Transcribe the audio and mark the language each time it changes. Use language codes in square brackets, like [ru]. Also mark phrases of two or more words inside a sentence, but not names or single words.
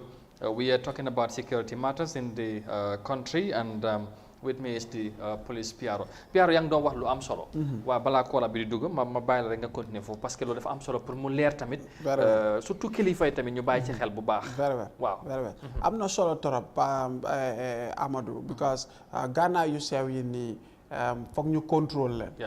[en] We are talking about security matters in the country, and with me is the police Piaro. [wo] Piaro yang doon wax lu am solo. Waa balaa koola bi di dugg ma bàyyi la rek nga continuer foofu [fr] parce que [wo] loolu dafa am solo pour mu leer tamit. Surtout kilifa yi tamit ñu bàyyi ci xel bu baax. waaw am na solo torop Amadou because gànnaay yu sew yi nii foog ñu contrôle leen.